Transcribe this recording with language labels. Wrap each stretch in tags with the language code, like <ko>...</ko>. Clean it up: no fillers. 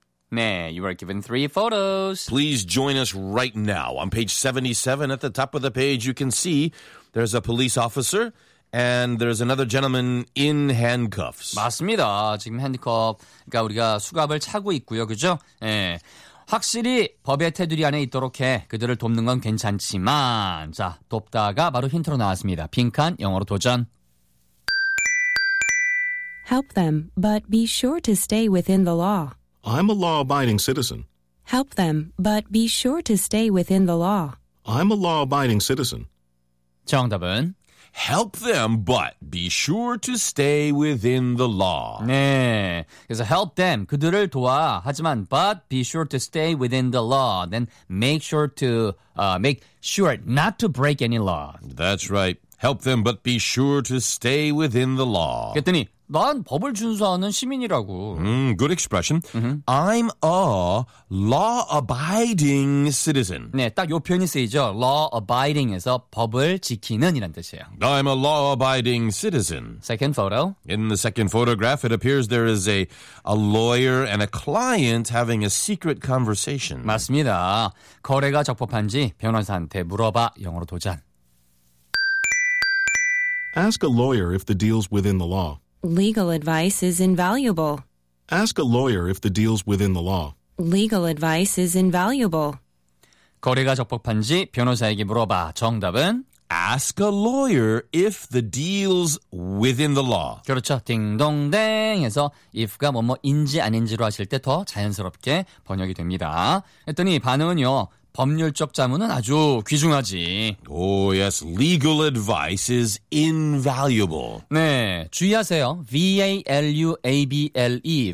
<en>Nah, you are given three photos. Please join us right now. On page 77, at the top of the page, you can see there's a police officer and there's another gentleman in handcuffs.</en> <ko>맞습니다. 지금 핸드컵, 그러니까 우리가 수갑을 차고 있고요, 그죠? 예. 확실히 법의 테두리 안에 있도록 해 그들을 돕는 건 괜찮지만 자, 돕다가 바로 힌트로 나왔습니다. 빈칸 영어로 도전.</ko> <en>Help them, but be sure to stay within the law. I'm a law-abiding citizen. Help them, but be sure to stay within the law. I'm a law-abiding citizen.</en> <ko>정답은?</ko> <en>Help them, but be sure to stay within the law.</en> <ko>네, 그래서 help them, 그들을 도와, 하지만</ko> <en>but be sure to stay within the law. Then make sure to, make sure not to break any law. That's right. Help them, but be sure to stay within the law.</en> <ko>그랬더니 난 법을 준수하는 시민이라고.</ko> <en>Good expression. Mm-hmm. I'm a law-abiding citizen.</en> <ko>네, 딱 요 표현이 쓰이죠. Law-abiding에서 법을 지키는 이란 뜻이에요.</ko> <en>I'm a law-abiding citizen. Second photo. In the second photograph, it appears there is a lawyer and a client having a secret conversation.</en> <ko>맞습니다. 거래가 적법한지 변호사한테 물어봐. 영어로 도전.</ko> <en>Ask a lawyer if the deal's within the law. Legal advice is invaluable. Ask a lawyer if the deal's within the law. Legal advice is invaluable.</en> <ko>거래가 적법한지 변호사에게 물어봐. 정답은?</ko> <en>Ask a lawyer if the deal's within the law.</en> <ko>그렇죠. 딩동댕 해서 if가 뭐뭐인지 아닌지로 하실 때 더 자연스럽게 번역이 됩니다. 했더니 반응은요. 법률적 자문은 아주 귀중하지.</ko> <en>Oh, yes. Legal advice is invaluable.</en> <ko>네, 주의하세요. V-A-L-U-A-B-L-E.</ko>